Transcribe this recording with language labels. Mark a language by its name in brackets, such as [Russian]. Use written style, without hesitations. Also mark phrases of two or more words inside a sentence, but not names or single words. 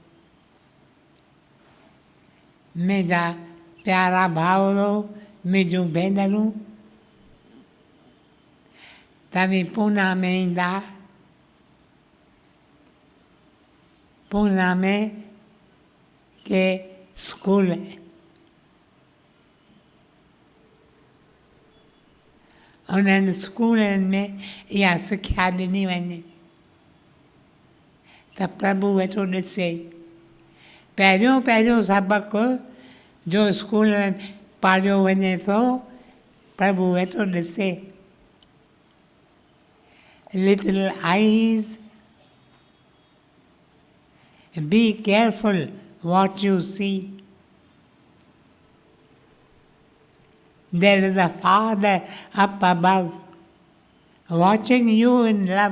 [Sindhi] मुंहिंजा प्यारा भाउर, मुंहिंजूं भेनरूं, तव्हीं पूना में ईंदा, पूना में के स्कूल उन्हनि स्कूलनि में इहा सिख्या ॾिनी वञे त प्रभु वेठो ॾिसे। पहिरियों सबक़ु जो स्कूल में पढ़ियो वञे थो, प्रभु वेठो ॾिसे। [English] little eyes, be careful what you see. There is a Father up above, watching you in love.